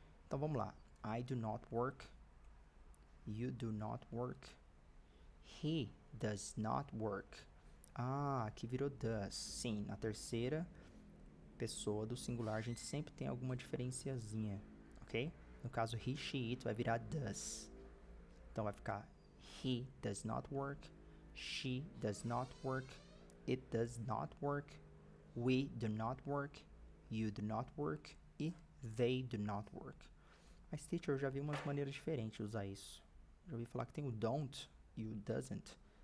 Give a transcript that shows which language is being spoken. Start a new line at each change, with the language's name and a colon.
Portuguese: Então, vamos lá.
English: I do not work. You do not work. He does not work.
Portuguese: Ah, aqui virou
English: does.
Portuguese: Sim, na terceira pessoa do singular a gente sempre tem alguma diferenciazinha, ok? No caso, he, she, it vai virar does. Então vai ficar
English: he does not work, she does not work, it does not work, we do not work, you do not work e they do not work.
Portuguese: Mas, teacher, eu já vi umas maneiras diferentes de usar isso. Já ouvi falar que tem o don't e o doesn't.